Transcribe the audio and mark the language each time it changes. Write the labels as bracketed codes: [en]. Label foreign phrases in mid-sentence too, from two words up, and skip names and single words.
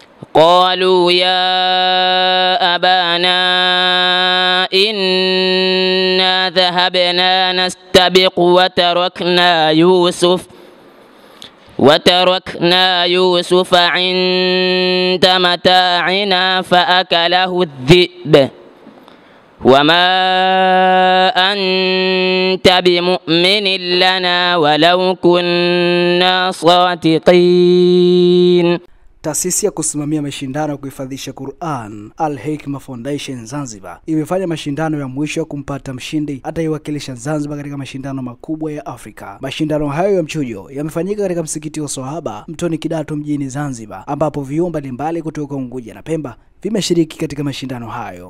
[ar] قالوا يا أبانا إنا ذهبنا نستبق وتركنا يوسف عند متاعنا فأكله الذئب وما أنت بمؤمن لنا ولو كنا صادقين. [sw] Taasisi ya kusimamia mashindano ya kuhifadhisha Qur'an Al-Hikma Foundation Zanzibar imefanya mashindano ya mwisho kumpata mshindi ataiwakilisha Zanzibar katika mashindano makubwa ya Afrika. Mashindano hayo ya mchujo yamefanyika katika msikiti wa Swahaba Mtoni Kidatu mjini Zanzibar, ambapo vyuo mbalimbali kutoka Unguja na Pemba vimeshiriki katika mashindano hayo.